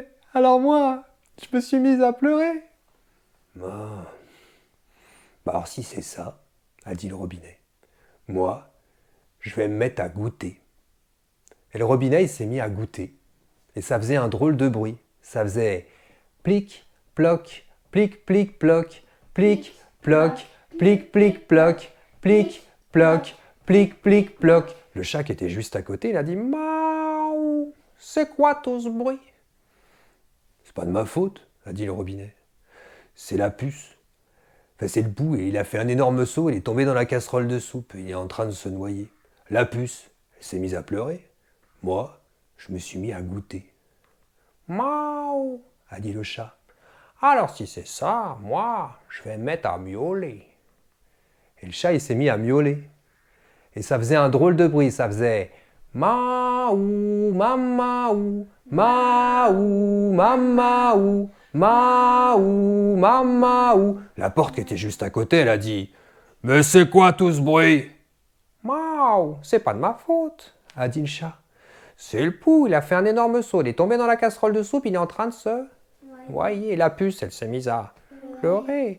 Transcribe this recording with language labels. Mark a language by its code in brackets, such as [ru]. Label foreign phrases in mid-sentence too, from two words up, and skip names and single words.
[fr] Alors moi, je me suis mise à pleurer. Alors si c'est ça, a dit le robinet, moi, je vais me mettre à goûter. Et le robinet, il s'est mis à goûter. Et ça faisait un drôle de bruit. Ça faisait plic, ploc, plic, plic, ploc, plic, ploc, plic, plic, ploc, plic, ploc, plic, plic, ploc. Le chat qui était juste à côté, il a dit « Miaou, c'est quoi tout ce bruit ?» C'est pas de ma faute, a dit le robinet. C'est la puce. C'est le pou et il a fait un énorme saut, il est tombé dans la casserole de soupe et il est en train de se noyer. La puce, elle s'est mise à pleurer. Moi, je me suis mis à goûter. « Miaou !» a dit le chat. « Alors si c'est ça, moi, je vais me mettre à miauler. » Et le chat, il s'est mis à miauler. Et ça faisait un drôle de bruit, ça faisait « Maou, mamaou, maou, mamaou, maou, mamaou. » La porte qui était juste à côté, elle a dit « Mais c'est quoi tout ce bruit ?»« Maou, c'est pas de ma faute, a dit le chat. C'est le pou, il a fait un énorme saut, il est tombé dans la casserole de soupe, il est en train de se noyer. La puce, elle s'est mise à pleurer.